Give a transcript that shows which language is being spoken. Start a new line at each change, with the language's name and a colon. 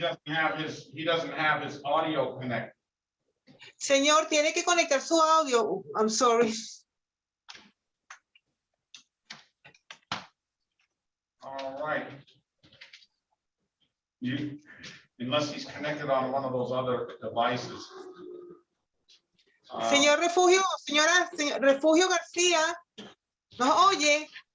English: doesn't have his audio connected.
Spanish: Señor, tiene que conectar su audio.
English: I'm sorry. All right. Unless he's connected on one of those other devices.
Spanish: Señor Refugio, señor Refugio García, ¿nos oye?